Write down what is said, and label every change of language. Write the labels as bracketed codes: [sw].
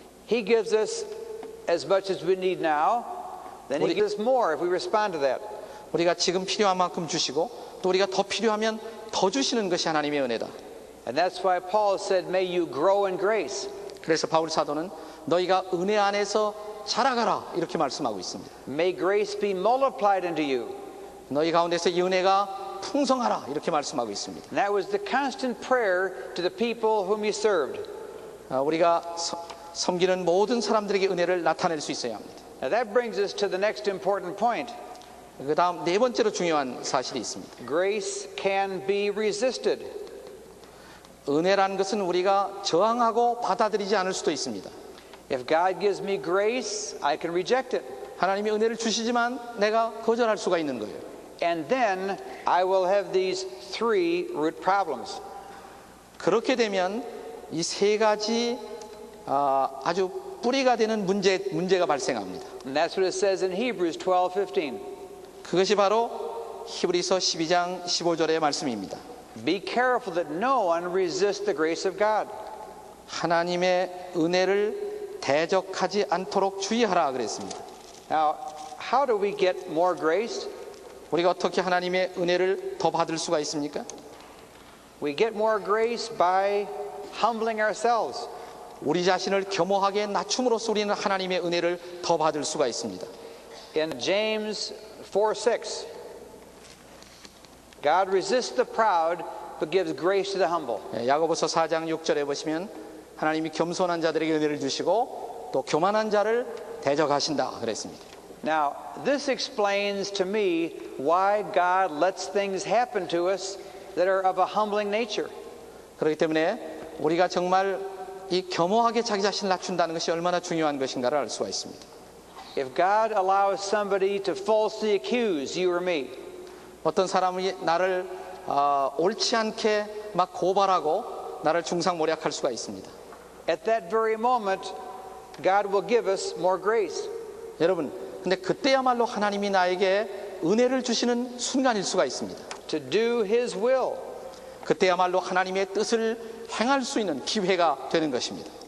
[en] He gives us as much as we need now, then He gives us more if we respond to that. [ko] 우리가 지금 필요한 만큼 주시고 또 우리가 더 필요하면 더 주시는 것이 하나님의 은혜다. [en] And that's why Paul said, may you grow in grace. [ko] 그래서 바울 사도는 너희가 은혜 안에서 자라가라 이렇게 말씀하고 있습니다. [en] May grace be multiplied unto you. [ko] 너희 가운데서 이 은혜가 풍성하라 이렇게 말씀하고 있습니다. [en] And that was the constant prayer to the people whom He served. [ko] 우리가 섬기는 모든 사람들에게 은혜를 나타낼 수 있어야 합니다. [en] Now that brings us to the next important point. [ko] 그 다음 네 번째로 중요한 사실이 있습니다. [en] Grace can be resisted. [ko] 은혜라는 것은 우리가 저항하고 받아들이지 않을 수도 있습니다. [en] If God gives me grace, I can reject it. [ko] 하나님이 은혜를 주시지만 내가 거절할 수가 있는 거예요. [en] And then I will have these three root problems. [ko] 그렇게 되면 이 세 가지 아주 뿌리가 되는 문제가 발생합니다. [en] And that's what it says in Hebrews 12:15. [ko] 그것이 바로 히브리서 12장 15절의 말씀입니다. [en] Be careful that no one resist the grace of God. [ko] 하나님의 은혜를 대적하지 않도록 주의하라 그랬습니다. [en] Now, how do we get more grace? [ko] 우리가 어떻게 하나님의 은혜를 더 받을 수가 있습니까? [en] We get more grace by humbling ourselves. [ko] 우리 자신을 겸허하게 낮춤으로써 우리는 하나님의 은혜를 더 받을 수가 있습니다. [en] In James 4:6, God resists the proud but gives grace to the humble. [ko] 야고보서 4장 6절에 보시면 하나님이 겸손한 자들에게 은혜를 주시고 또 교만한 자를 대적하신다 그랬습니다. [en] Now, this explains to me why God lets things happen to us that are of a humbling nature. [ko] 그렇기 때문에 우리가 정말 이 겸허하게 자기 자신을 낮춘다는 것이 얼마나 중요한 것인가를 알 수가 있습니다. [en] If God allows somebody to falsely accuse you or me, [ko] 어떤 사람이 나를 옳지 않게 막 고발하고 나를 중상모략할 수가 있습니다. [en] at that very moment, God will give us more grace. [ko] 여러분, 근데 그때야말로 하나님이 나에게 은혜를 주시는 순간일 수가 있습니다. [en] To do His will. [ko] 그때야말로 하나님의 뜻을 행할 수 있는 기회가 되는 것입니다.